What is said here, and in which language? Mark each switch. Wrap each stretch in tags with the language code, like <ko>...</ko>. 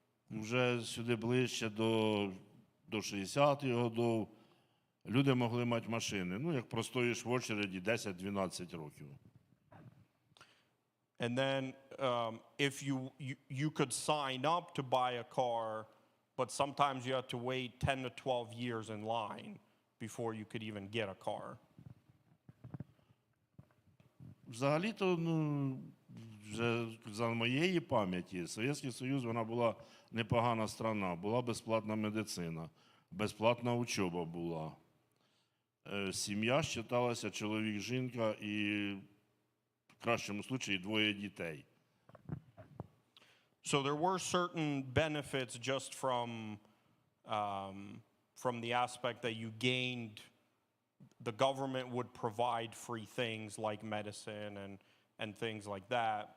<uk>Вже сюди ближче до 60-х років люди могли мати машини. Як простоїш в очереді 10-12 років.</uk> <en>And then if you could sign up to buy a car, but sometimes you had to wait 10 to 12 years in line before you could even get a car.</en> <uk>Взагалі-то, вже за моєї пам'яті, Совєтський Союз, вона була непогана страна, була безплатна медицина, безплатна учоба була. Сім'я вважалася чоловік, жінка і, в кращому випадку, 2 дітей.</uk> <en>So there were certain benefits just from the aspect that you gained. The government would provide free things like medicine and things like that.</en>